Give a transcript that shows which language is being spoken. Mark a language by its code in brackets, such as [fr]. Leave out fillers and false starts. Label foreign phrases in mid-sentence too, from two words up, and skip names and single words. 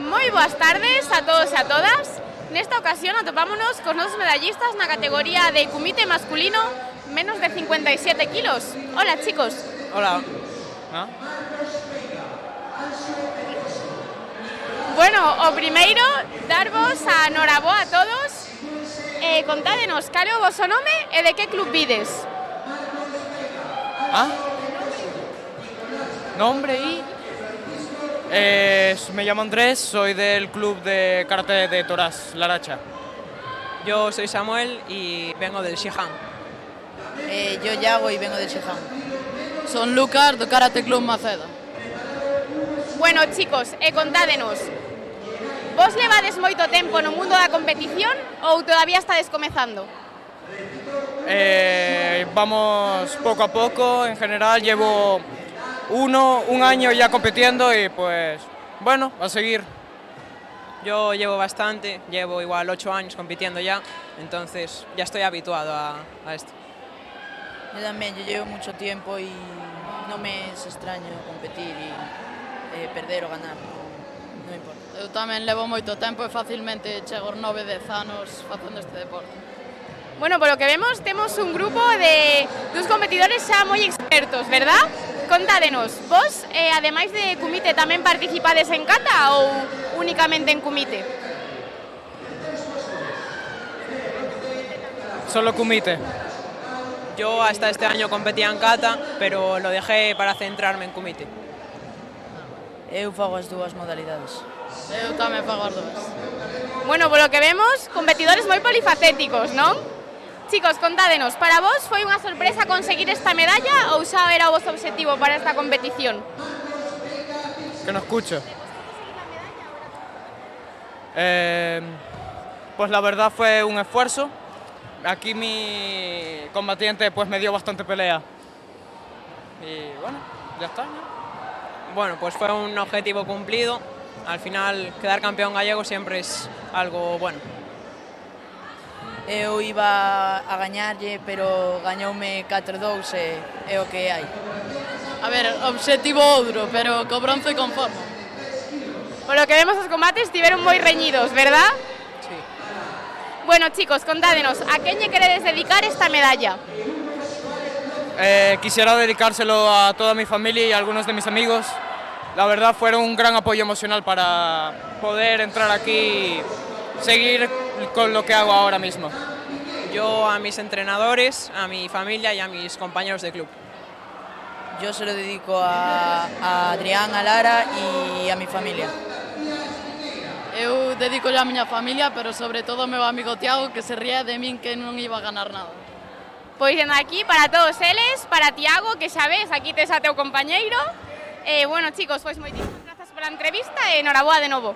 [gl] boas tardes a todos e a todas. Nesta ocasión atopámonos cos nosos medallistas na categoría de kumite masculino menos de 57 kilos. [es] Hola, chicos. Hola. ¿Ah? [gl] Bueno, o primeiro, darvos a noraboa a todos. Contádenos cal é o voso nome e de que club vides. ¿Ah? [es] Nombre y... me llamo Andrés, soy del club de karate de Torás, Laracha. Yo soy Samuel y vengo del Shihan. Yo Yago y vengo del Shihan. [gl] Son Lucas do Karate Club Maceda. Bueno, chicos, contádenos. Vos levades moito tempo no mundo da competición ou todavía estades comezando? [es] Vamos poco a poco, en general llevo un año ya compitiendo y pues bueno, a seguir. Yo llevo bastante, llevo igual 8 años compitiendo ya, entonces ya estoy habituado a esto. Yo también, yo llevo mucho tiempo y no me es extraño competir y perder o ganar, no me importa. [gl] Eu tamén levo moito tempo e facilmente chego aos 9-10 anos facendo este deporte. Bueno, [es] por lo que vemos, [gl] temos un grupo de dos competidores xa moi expertos, verdad? Contádenos, vos, ademais de kumite, tamén participades en kata ou únicamente en kumite? [es] Solo kumite. Yo hasta este año competía en kata, pero lo dejé para centrarme en kumite. [gl] Eu fago as dúas modalidades. Eu tamén fago as dúas. Bueno, [es] por lo que vemos, [gl] competidores moi polifacéticos, non? Chicos, contádenos, para vos foi unha sorpresa conseguir esta medalla ou xa era o vosso objetivo para esta competición? [es] Que no escucho. Pues la verdad fue un esfuerzo. Aquí mi combatiente pues me dio bastante pelea. Y bueno, ya está, ¿no? Bueno, pues fue un objetivo cumplido. Al final, quedar campeón gallego siempre es algo bueno. [gl] Eu iba a gañarlle, pero gañoume 4-2 e é o que hai. A ver, objetivo outro, pero co bronce conformo. [es] Por lo que vemos, [gl] os combates estiveron moi reñidos, verdad? Sí. Bueno, chicos, contádenos, a quen lle queredes dedicar esta medalla? [es] Quisiera dedicárselo a toda mi familia y a algunos de mis amigos. La verdad fueron un gran apoyo emocional para poder entrar aquí y seguir con lo que hago ahora mismo. Yo a mis entrenadores, a mi familia y a mis compañeros de club. Yo se lo dedico a Adrián, a Lara y a mi familia. [gl] Eu dedico a miña familia, pero sobre todo ao meu amigo Tiago, que se ría de min que non iba a ganar nada. Pois dende aquí, para todos eles, para Tiago, que xa ves, aquí tes a teu compañeiro. Bueno, chicos, pois moitísimas grazas pola entrevista e noraboa de novo.